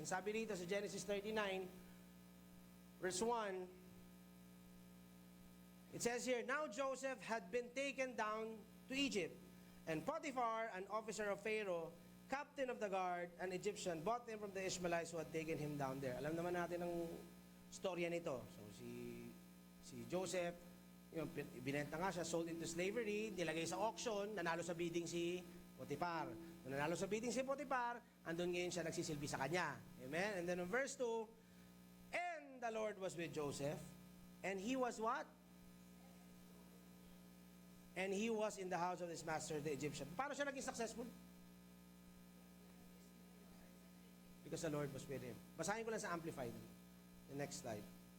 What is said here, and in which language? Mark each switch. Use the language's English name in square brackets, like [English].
[English] And [Filipino] sabi rito sa [English] Genesis 39, verse 1, it says here, now Joseph had been taken down to Egypt, and Potiphar, an officer of Pharaoh, captain of the guard, an Egyptian, bought him from the Ishmaelites who had taken him down there. [Filipino] Alam naman natin ang storya nito. So si Joseph, binenta nga siya, [English] sold into slavery, [Filipino] nilagay sa auction, nanalo sa bidding si Potiphar. Nung nanalo sa bidding si Potiphar, andun ngayon siya nagsisilbi sa kanya. Amen? [English] And then in verse 2, and the Lord was with Joseph, and he was what? And he was in the house of his master, the Egyptian. [Filipino] Paano siya naging successful? [English] Because the Lord was with him. [Filipino] Basahin ko lang sa Amplified. [English] The next slide.